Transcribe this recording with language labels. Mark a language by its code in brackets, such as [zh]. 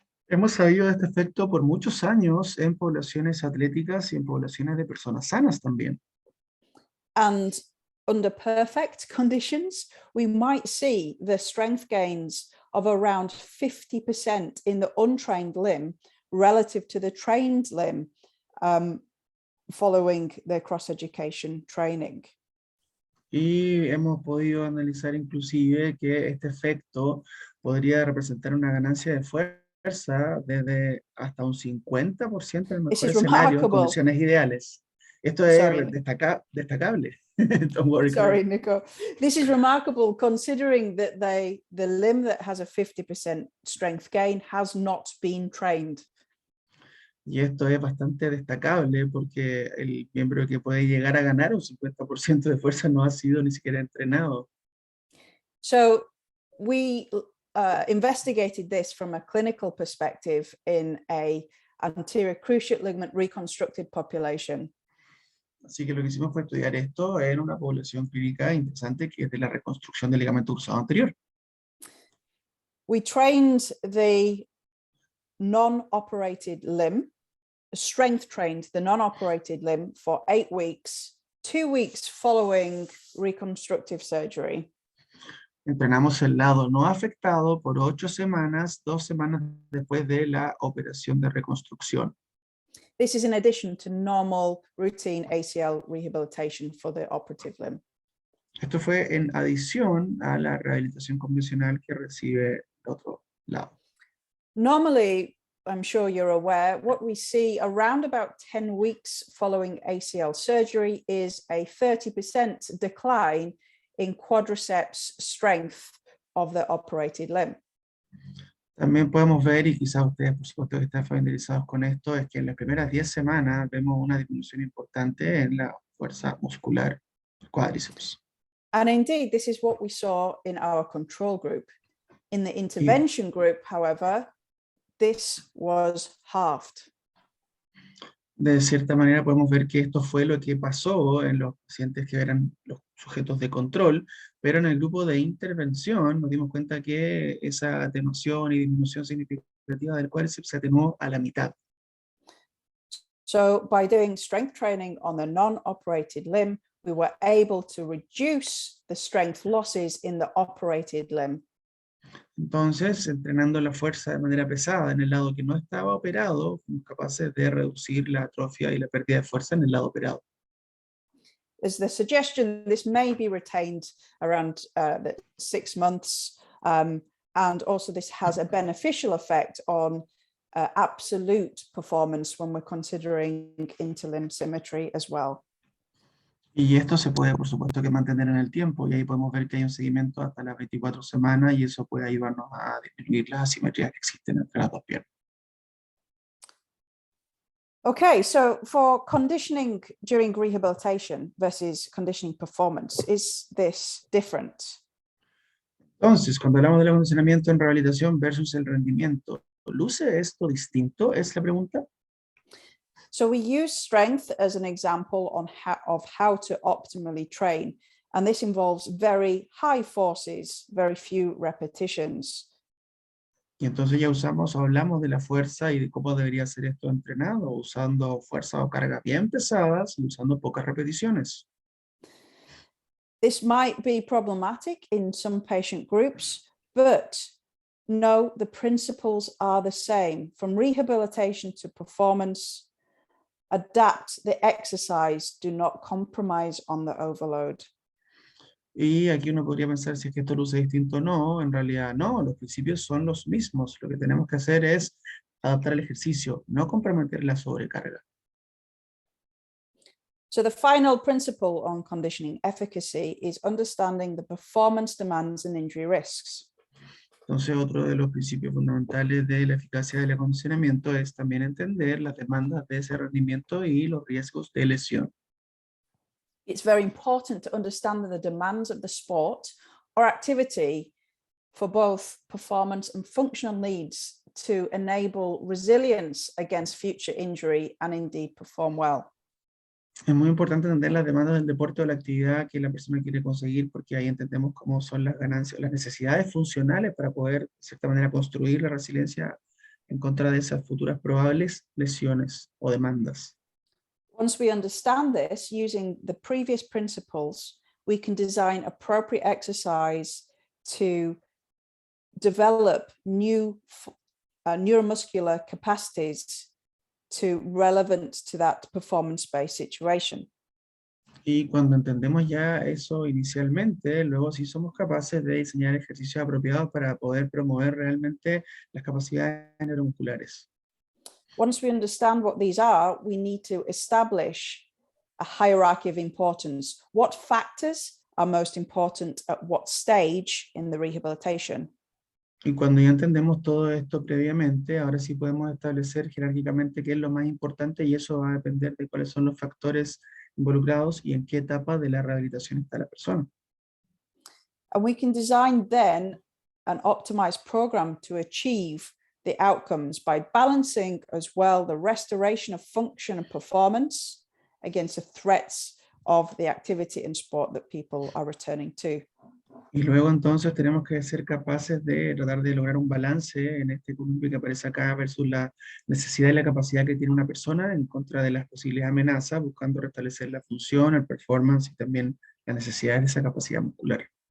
[es] Hemos sabido de este efecto por muchos años en poblaciones atléticas y en poblaciones de personas sanas también. [en] And under perfect conditions, we might see the strength gains of around 50% in the untrained limb relative to the trained limb following the cross-education training. [es] Y hemos podido analizar inclusive que este efecto podría representar una ganancia de fuerza desde hasta un 50% en el mejor escenario en condiciones ideales. Esto es destacable. [en] Don't worry, Sorry, Nico. This is remarkable considering that the limb that has a 50% strength gain has not been trained. [es] Y esto es bastante destacable porque el miembro que puede llegar a ganar un 50% de fuerza no ha sido ni siquiera entrenado. [en] So we investigated this from a clinical perspective in a anterior cruciate ligament reconstructed population. [es] Así que lo que hicimos fue estudiar esto en una población clínica interesante que es de la reconstrucción del ligamento cruzado anterior. [en] We trained the non-operated limb, strength trained the non-operated limb for 8 weeks, 2 weeks following reconstructive surgery. [es] Entrenamos el lado no afectado por 8 semanas, 2 semanas después de la operación de reconstrucción. [en] This is in addition to normal routine ACL rehabilitation for the operative limb. [es] Esto fue en adición a la rehabilitación convencional que recibe el otro lado. [en] Normally, I'm sure you're aware, what we see around about 10 weeks following ACL surgery is a 30% decline in quadriceps strength of the operated limb. [es] También podemos ver, y quizás ustedes por supuesto que están familiarizados con esto, es que en las primeras 10 semanas vemos una disminución importante en la fuerza muscular del cuádriceps. [en] And indeed, this is what we saw in our control group. In the intervention group, however, this was halved. [es] De cierta manera podemos ver que esto fue lo que pasó en los pacientes que eran los sujetos de control, pero en el grupo de intervención nos dimos cuenta que esa atenuación y disminución significativa del cuádriceps se atenuó a la mitad. [en] So by doing strength training on the non-operated limb, we were able to reduce the strength losses in the operated limb. [es] Entonces, entrenando la fuerza de manera pesada en el lado que no estaba operado, fuimos capaces de reducir la atrofia y la pérdida de fuerza en el lado operado. [en] There's the suggestion this may be retained around 6 months, and also this has a beneficial effect on absolute performance when we're considering interlimb symmetry as well. [es] Y esto se puede, por supuesto, que mantener en el tiempo, y ahí podemos ver que hay un seguimiento hasta las 24 semanas, y eso puede ayudarnos a disminuir las asimetrías que existen entre las dos piernas. [en] Okay, so for conditioning during rehabilitation versus conditioning performance, is this different? [es] Entonces, cuando hablamos del acondicionamiento en rehabilitación versus el rendimiento, ¿luce esto distinto? Es la pregunta. [en] So we use strength as an example of how to optimally train, and this involves very high forces, very few repetitions. [es] Y entonces ya hablamos de la fuerza y de cómo debería ser esto entrenado, usando fuerza o cargas bien pesadas y usando pocas repeticiones. [en] This might be problematic in some patient groups, but no, the principles are the same. From rehabilitation to performance, adapt the exercise, do not compromise on the overload. [es] Y aquí uno podría pensar si es que esto luce distinto o no. En realidad no, los principios son los mismos. Lo que tenemos que hacer es adaptar el ejercicio, no comprometer la sobrecarga. [en] So the final principle on conditioning efficacy is understanding the performance demands and injury risks. [es] Entonces, otro de los principios fundamentales de la eficacia del acondicionamiento es también entender las demandas de ese rendimiento y los riesgos de lesión. [en] It's very important to understand the demands of the sport or activity for both performance and functional needs to enable resilience against future injury and indeed perform well. [es] Es muy importante entender las demandas del deporte o la actividad que la persona quiere conseguir, porque ahí entendemos cómo son las ganancias, las necesidades funcionales para poder, de cierta manera, construir la resiliencia en contra de esas futuras probables lesiones o demandas. [en] Once we understand this, using the previous principles, we can design appropriate exercise to develop new neuromuscular capacities relevant to that performance-based situation. [es] Y cuando entendemos ya eso inicialmente, luego sí somos capaces de diseñar ejercicios apropiados para poder promover realmente las capacidades neuromusculares. [en] Once we understand what these are, we need to establish a hierarchy of importance. What factors are most important at what stage in the rehabilitation? [es] Y cuando ya entendemos todo esto previamente, ahora sí podemos establecer jerárquicamente qué es lo más importante, y eso va a depender de cuáles son los factores involucrados y en qué etapa de la rehabilitación está la persona. [en] And we can design then an optimized program to achieve the outcomes by balancing as well the restoration of function and performance against the threats of the activity and sport that people are returning to. [es] Y luego entonces tenemos que ser capaces de tratar de lograr un balance en este columpio que aparece acá versus la necesidad y la capacidad que tiene una persona en contra de las posibles amenazas, buscando restablecer la función, el performance y también las necesidades de esa capacidad muscular.